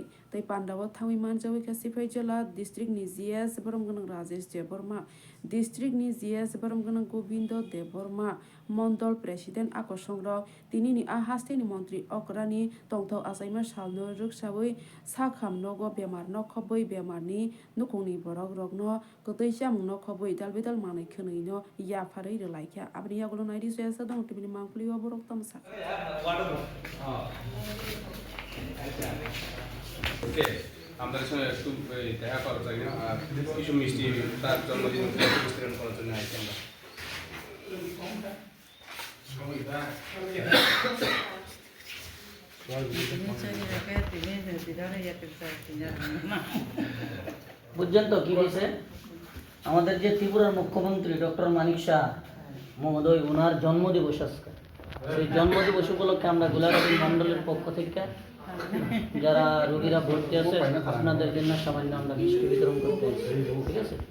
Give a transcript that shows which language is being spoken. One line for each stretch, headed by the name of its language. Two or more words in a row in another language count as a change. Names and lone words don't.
Kok Borok: They Pandawa Tawiman Jawi Kasifai Jala District ni ZS Boromgan Rajesh Deborma District ni ZS Boromgan Gobindo Deborma Mondol President Akosongro Tinini Ahasteni Montri Okrani Tongtho Asaimar Salno Ruksawi Sakham Nogo Bemar Nokoboi Bemarni Nukuni Borog Rogno Kotisham Nokoboi Dalbidal Mani Kunino Yapare Laika Abria Golonidis Sadon to be Mankli or Borok Tomsa.
Bangla: Okay, আমাদের সঙ্গে একটু দেখা করা যায় না আর কিছু মিষ্টি তার জন্মদিন বিতরণ করার জন্য আইছি আমরা বুঝছেন তো কি হয়েছে আমাদের যে ত্রিপুরার মুখ্যমন্ত্রী ডক্টর মানিক শাহ মহোদয় ওনার জন্মদিবস আজকে সেই জন্মদিবস উপলক্ষে আমরা গোলাঘাটি মণ্ডলের পক্ষ থেকে যারা রোগীরা ভর্তি আছে আপনাদের জন্য সামান্য আমরা মিষ্টি বিতরণ করতে ঠিক আছে